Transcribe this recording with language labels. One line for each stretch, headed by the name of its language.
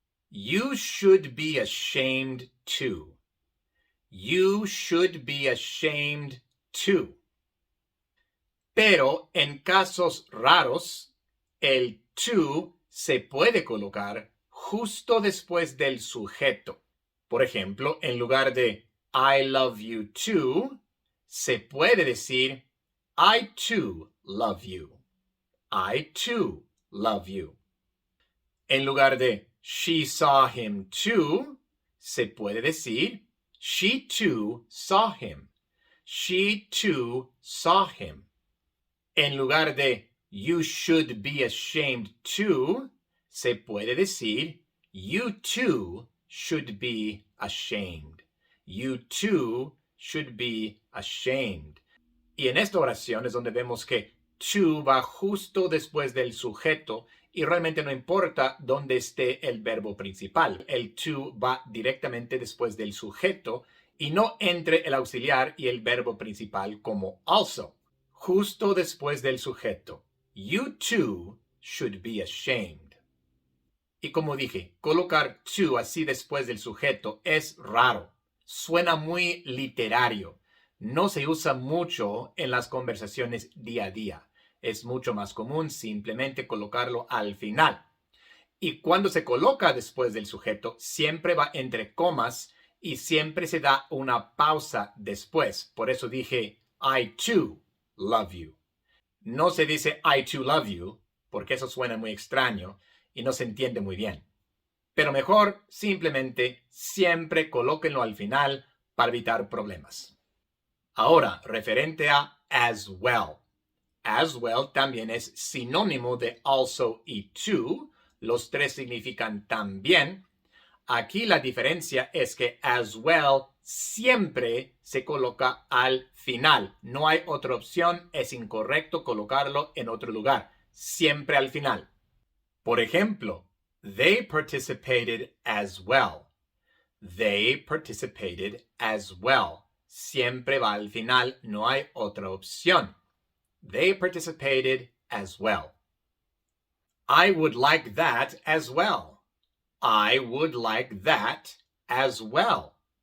English: You should be ashamed too. You should be ashamed too.
Spanish: Pero en casos raros, el to se puede colocar justo después del sujeto. Por ejemplo, en lugar de
English: I love you too,
Spanish: se puede decir
English: I too love you. I too love you.
Spanish: En lugar de
English: she saw him too,
Spanish: se puede decir
English: she too saw him. She too saw him.
Spanish: En lugar de
English: you should be ashamed too,
Spanish: se puede decir
English: you too should be ashamed. You too should be ashamed.
Spanish: Y en esta oración es donde vemos que to va justo después del sujeto y realmente no importa dónde esté el verbo principal. El to va directamente después del sujeto y no entre el auxiliar y el verbo principal como also. Justo después del sujeto.
English: You too should be ashamed.
Spanish: Y como dije, colocar to así después del sujeto es raro. Suena muy literario. No se usa mucho en las conversaciones día a día. Es mucho más común simplemente colocarlo al final. Y cuando se coloca después del sujeto, siempre va entre comas y siempre se da una pausa después. Por eso dije,
English: I too love you.
Spanish: No se dice
English: I too love you,
Spanish: porque eso suena muy extraño y no se entiende muy bien. Pero mejor simplemente siempre colóquenlo al final para evitar problemas. Ahora, referente a as well. As well también es sinónimo de also y to. Los tres significan también. Aquí la diferencia es que as well siempre se coloca al final. No hay otra opción, es incorrecto colocarlo en otro lugar. Siempre al final. Por ejemplo,
English: they participated as well. They participated as well.
Spanish: Siempre va al final, no hay otra opción.
English: They participated as well. I would like that as well. I would like that as well.